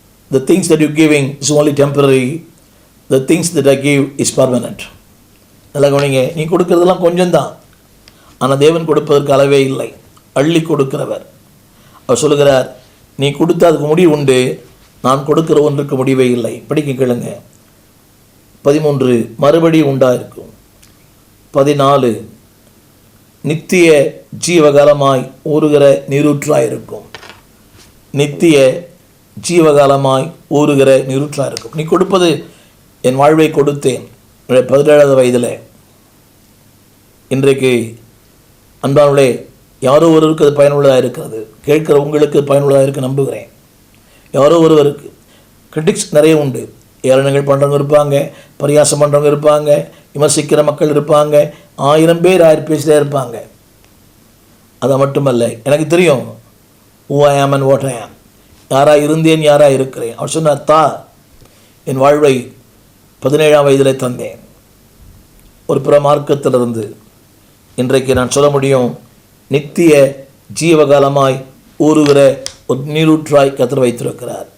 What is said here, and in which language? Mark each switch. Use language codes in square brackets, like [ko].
[en] The things that you're giving is only temporary. The things that I give is permanent. [ta] நல்லா கவனிங்க. நீ கொடுக்கறதெல்லாம் கொஞ்சம்தான், ஆனால் தேவன் கொடுப்பதற்கு அளவே இல்லை. அள்ளி கொடுக்கிறவர். அவர் சொல்லுகிறார், நீ கொடுத்தா அதுக்கு முடிவு உண்டு, நான் கொடுக்கிற ஒன்றுக்கு முடிவே இல்லை. படிக்க கேளுங்க. 13 மறுபடி உண்டாயிருக்கும். 14 நித்திய ஜீவகாலமாய் ஊறுகிற நீரூற்றாயிருக்கும். நித்திய ஜீவகாலமாய் ஊறுகிற நீரூற்றாயிருக்கும். நீ கொடுப்பது என் வாழ்வை கொடுத்தேன் 17வது வயதில். இன்றைக்கு அன்பானவர்களே, யாரோ ஒருவருக்கு அது பயனுள்ளதாக இருக்கிறது. கேட்கிற உங்களுக்கு பயனுள்ளதாக இருக்க நம்புகிறேன். யாரோ ஒருவருக்கு கிரிட்டிக்ஸ் நிறைய உண்டு. ஏளனங்கள் பண்ணுறவங்க இருப்பாங்க, பரியாசம் பண்ணுறவங்க இருப்பாங்க, விமர்சிக்கிற மக்கள் இருப்பாங்க, 1000 பேர் 1000 பேசிட்டே இருப்பாங்க. அதை மட்டுமல்ல, எனக்கு தெரியும் [en] who I am and what I am. [ta] யாராக இருந்தேன், யாராக இருக்கிறேன். அவர் சொன்னார், என் வாழ்வை 17ஆம் வயதில் தந்தேன். ஒரு புற மார்க்கத்திலிருந்து இன்றைக்கு நான் சொல்ல முடியும், நித்திய ஜீவகாலமாய் ஊறுகிற ஒரு நீரூற்றாய் கர்த்தர் வைத்திருக்கிறார்.